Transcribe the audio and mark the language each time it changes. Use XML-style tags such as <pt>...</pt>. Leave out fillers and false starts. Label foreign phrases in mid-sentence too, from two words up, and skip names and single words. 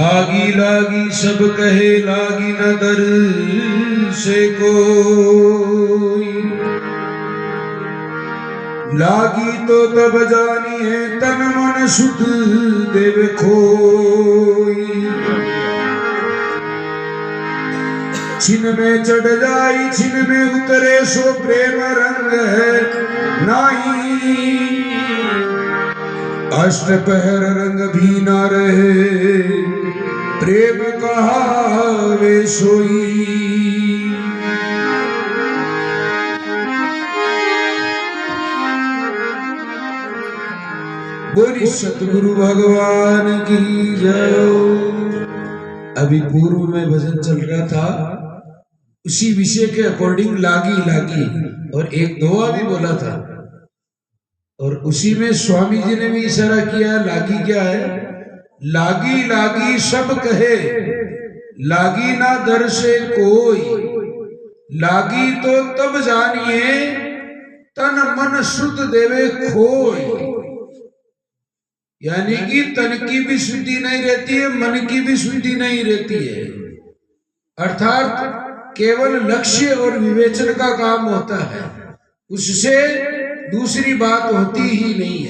<hi>लागी लागी सब कहे लागी न दर से कोई, लागी तो तब जानी है तन मन सुध देव खोई। छिन में चढ़ जाई छिन में उतरे सो प्रेम रंग है नाही, अष्टपहर रंग भी ना रहे प्रेम कहावे सोई। बोली सतगुरु भगवान की जय। अभी पूर्व में भजन चल रहा था, उसी विषय के अकॉर्डिंग लागी लागी और एक दोहा भी बोला था, और उसी में स्वामी जी ने भी इशारा किया। लागी क्या है? लागी लागी सब कहे लागी ना दर से कोई, लागी तो तब जानिए तन मन शुद्ध देवे खोई। यानी कि तन की भी शुद्धि नहीं रहती है, मन की भी शुद्धि नहीं रहती है, अर्थात केवल लक्ष्य और विवेचन का काम होता है, उससे दूसरी बात होती ही नहीं है।</hi>